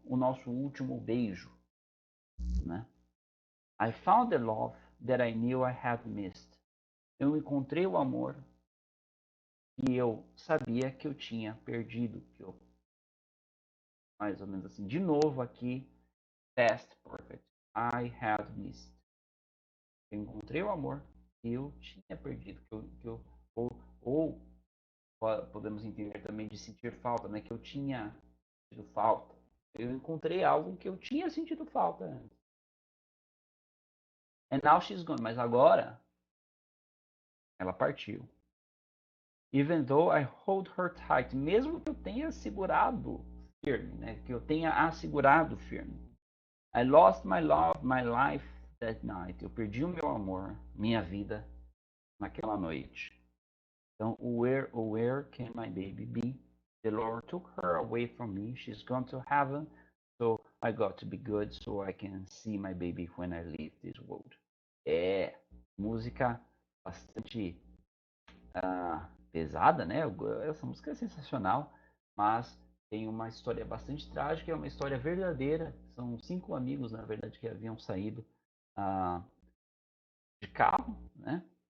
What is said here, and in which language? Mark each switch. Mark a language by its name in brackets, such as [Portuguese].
[Portuguese] O nosso último beijo, né? [English] I found the love that I knew I had missed. [Portuguese] Eu encontrei o amor que eu sabia que eu tinha perdido, que eu, mais ou menos assim, de novo aqui, past perfect. [English] I had missed. [Portuguese] Eu encontrei o amor que eu tinha perdido, ou podemos entender também de sentir falta, né? Que eu tinha sentido falta. Eu encontrei algo que eu tinha sentido falta antes. [English] And now she's gone. [Portuguese] Mas agora ela partiu. [English] Even though I hold her tight, [Portuguese] mesmo que eu tenha segurado firme, né? Que eu tenha assegurado firme. [English] I lost my love, my life that night. [Portuguese] Eu perdi o meu amor, minha vida naquela noite. [English] Então, where can my baby be? The Lord took her away from me. She's gone to heaven. So I got to be good so I can see my baby when I leave this world. [Portuguese] É música bastante pesada, né? Essa música é sensacional, mas tem uma história bastante trágica, é uma história verdadeira. São 5 amigos, na verdade, que haviam saído ah, de carro, né?